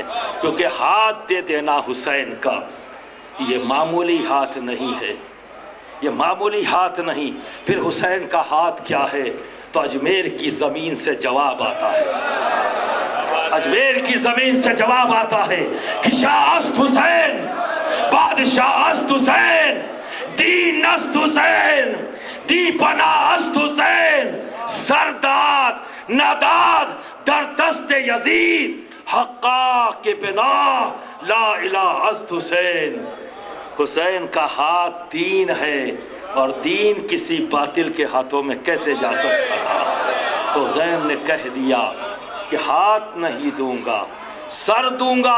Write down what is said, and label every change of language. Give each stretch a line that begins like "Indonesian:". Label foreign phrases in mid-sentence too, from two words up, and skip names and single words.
Urdu: کیونکہ ہاتھ دے دینا حسین کا یہ معمولی ہاتھ نہیں ہے، یہ معمولی ہاتھ نہیں. پھر حسین کا ہاتھ کیا ہے؟ تو اجمیر کی زمین سے جواب آتا ہے، اجمیر کی زمین سے جواب آتا ہے کہ
Persian: شاہ است حسین، بادشاہ است حسین، دین است حسین، دی پناہ است حسین، سرداد نداد در دست یزید، حقا کے بنا لا الہ است حسین.
Urdu: حسین کا ہاتھ دین ہے، اور دین کسی باطل کے ہاتھوں میں کیسے جا سکتا تھا؟ تو حسین نے کہہ دیا کہ ہاتھ نہیں دوں گا، سر دوں گا.